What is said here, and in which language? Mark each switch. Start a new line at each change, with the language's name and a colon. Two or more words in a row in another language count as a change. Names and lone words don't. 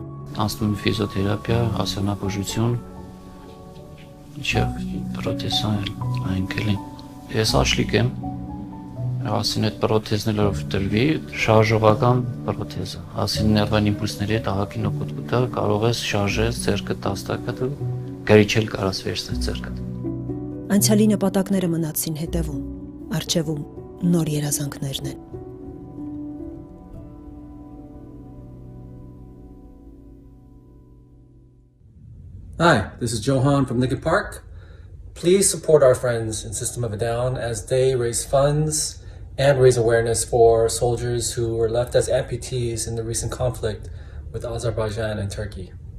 Armenian: Անցնում է ֆիզիոթերապիա, ասեղնաբուժություն, պրոթեզան այնքել են։ Ես աշլիկ եմ, ասին այդ պրոթեզն էլ տրվի, շարժողական պրոթեզը։ Ասին ներվային իմպուլսների հետ ահագին օգուտ կտա, կարող ես շարժես ձեռքը տաստակը դու գրիչել կարաս վերցնել ձեռքդ։ Անցյալի նպատակները մնացին հետևում, առջևում նոր երազանքներն են։
English: Hi, this is Johan from Lincoln Park. Please support our friends in System of a Down as they raise funds and raise awareness for soldiers who were left as amputees in the recent conflict with Azerbaijan and Turkey.